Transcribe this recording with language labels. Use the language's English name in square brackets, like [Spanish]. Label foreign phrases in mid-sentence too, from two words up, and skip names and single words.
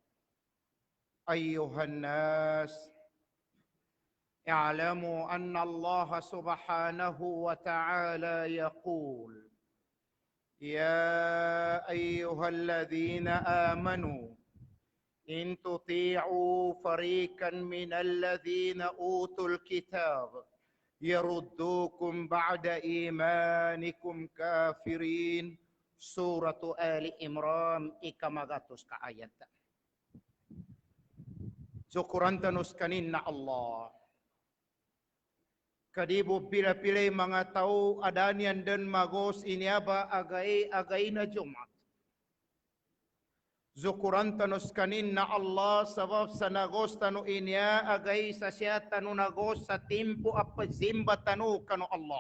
[Arabic] أيها الناس، اعلموا أن الله سبحانه وتعالى يقول: يا أيها الذين آمنوا إن تطيعوا فريقا من الذين أوتوا الكتاب يردوكم بعد إيمانكم كافرين. [Maguindanaon] سورة آل عمران ikamagatus ka ayat. Syukuran tanus kaninna Allah. Kadibo pila-pilay mga tao adanian dan magos iniaba agay na Jumat. Zukuran tanus kanin na Allah sabab sa nagos tanu inya agay sa siya tanu nagos sa timpo apazimba tanu kanu Allah.